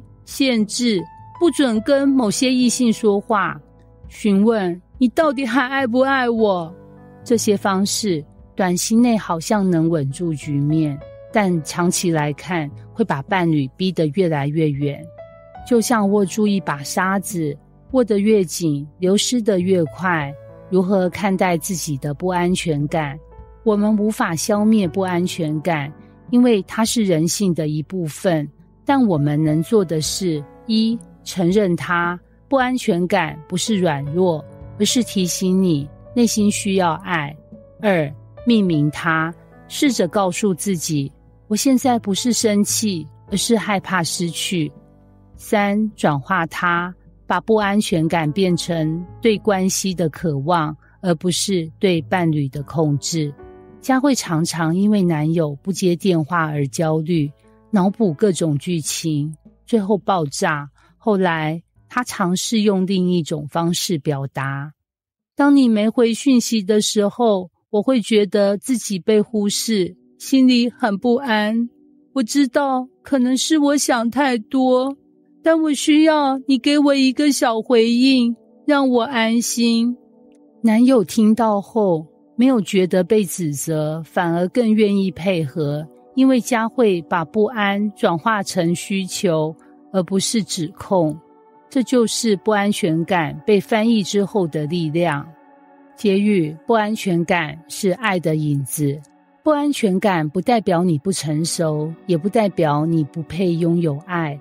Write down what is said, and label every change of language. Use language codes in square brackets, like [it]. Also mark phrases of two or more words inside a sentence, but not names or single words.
[zh] 限制，不准跟某些異性說話。詢問，你到底還愛不愛我？這些方式，短期內好像能穩住局面，但長期來看，會把伴侶逼得越來越遠。就像握住一把沙子，握得越緊，流失得越快。如何看待自己的不安全感？我們無法消滅不安全感，因為它是人性的一部分。但我們能做的是：一、承認它，不安全感不是軟弱，而是提醒你內心需要愛；二、命名它，試着告訴自己，我現在不是生氣，而是害怕失去；三、轉化它，把不安全感變成對關係的渴望，而不是對伴侶的控制。佳慧常常因為男友不接電話而焦慮，腦補各種劇情，最後爆炸。後來她嘗試用另一種方式表達：當你沒回訊息的時候，我會覺得自己被忽視，心裡很不安。我知道可能是我想太多，但我需要你給我一個小回應，讓我安心。男友聽到後，沒有覺得被指責，反而更願意配合，因為佳慧把不安轉化成需求，而不是指控。這就是不安全感被翻譯之後的力量。結語：不安全感是愛的影子。不安全感不代表你不成熟，也不代表你不配擁有愛。